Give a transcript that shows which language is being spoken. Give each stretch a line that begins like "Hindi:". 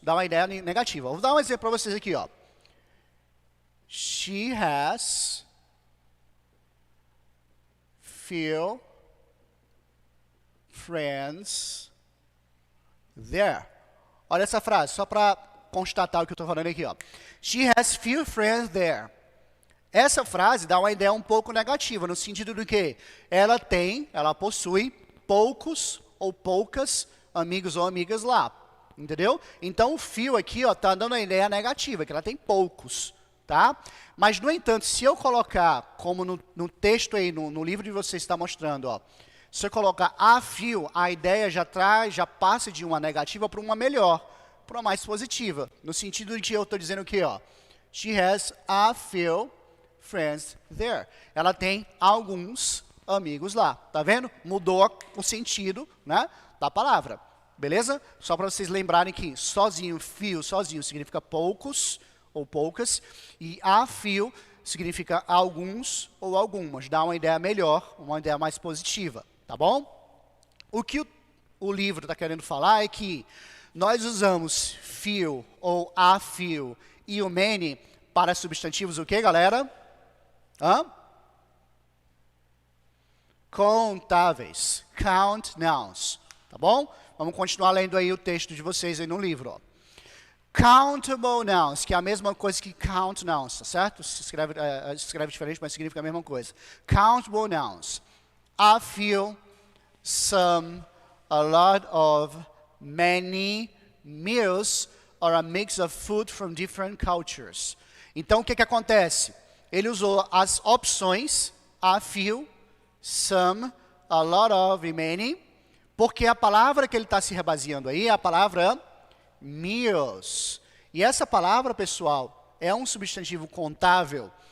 Portuguese: Dá uma ideia negativa. Vou dar um exemplo para vocês aqui, ó.
English: She has few friends there.
Portuguese: Olha essa frase, só para constatar o que eu estou falando aqui, ó.
English: She has few friends there.
Portuguese: Essa frase dá uma ideia um pouco negativa, no sentido do que ela possui poucos ou poucas amigos ou amigas lá, entendeu? Então o few aqui, ó, tá dando uma ideia negativa, que ela tem poucos, tá? Mas, no entanto, se eu colocar, como no texto aí, no livro de vocês está mostrando, ó, se eu colocar a few, a ideia já passa de uma negativa para uma melhor, para uma mais positiva, no sentido de que eu estou dizendo o quê, ó?
English: She has a few friends there.
Portuguese: Ela tem alguns amigos lá. Tá vendo? Mudou o sentido, né, da palavra. Beleza? Só para vocês lembrarem que sozinho, few, sozinho significa poucos ou poucas. E a few significa alguns ou algumas. Dá uma ideia melhor, uma ideia mais positiva. Tá bom? O que o livro está querendo falar é que nós usamos few ou a few e o many para substantivos o que, galera? Contáveis.
English: Count nouns.
Portuguese: Tá bom? Vamos continuar lendo aí o texto de vocês aí no livro. Ó. Countable nouns, que é a mesma coisa que count nouns, tá certo? Se escreve diferente, mas significa a mesma coisa.
English: Countable nouns. A few, some, a lot of, many, meals, or a mix of food from different cultures.
Portuguese: Então, o que acontece? Ele usou as opções a few, some, a lot of e many, porque a palavra que ele está se rebaseando aí é a palavra meals. E essa palavra, pessoal, é um substantivo contável.